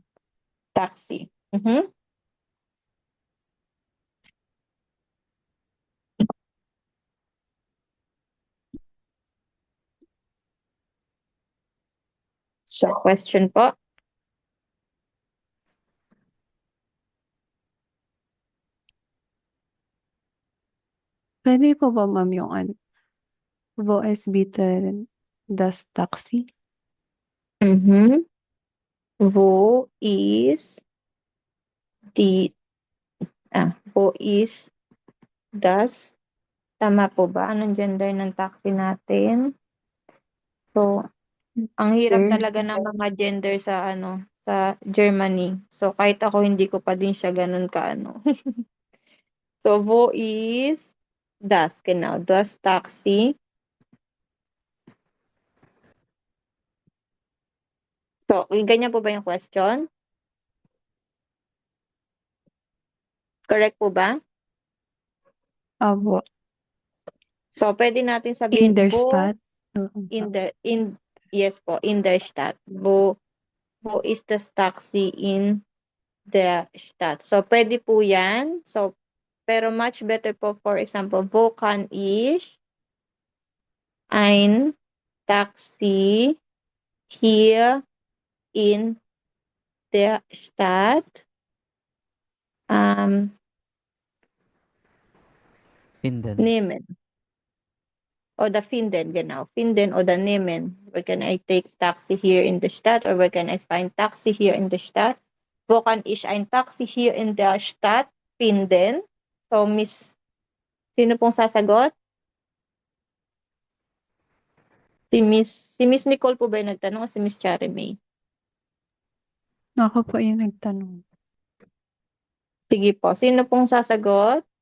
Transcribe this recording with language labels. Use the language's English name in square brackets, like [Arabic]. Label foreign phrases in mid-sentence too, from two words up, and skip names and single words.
[Filipino] Taxi. So, question po. Pwede po ba, ma'am, yung [German] wo es bitte das Taxi? Wo is wo is das, [Filipino] tama po ba? Anong gender ng taxi natin? So, ang hirap talaga ng mga gender sa sa Germany. So, kahit ako hindi ko pa din siya ganun kaano. [German] So, wo is das, genau, das Taxi. [Filipino] So, ganyan po ba yung question? Correct po ba? Abo. So, pwede natin sabihin [German] In der wo Stadt? yes po, in der Stadt. Wo is das Taxi in der Stadt? [Filipino] So, pwede po yan. So, Pero [English] much better [Filipino] po, [English] for example, [German] wo kann ich ein Taxi hier in der Stadt Finden. nehmen? Oder finden, genau. Finden oder nehmen. [English] Where can I take taxi here in the Stadt or where can I find taxi here in the Stadt? [German] Wo kann ich ein Taxi hier in der Stadt finden? [Filipino] So, sino pong sasagot? Si Miss Nicole po ba yung nagtanong o si Miss Cherry May? Ako po yung nagtanong. Sige po. Sino pong sasagot?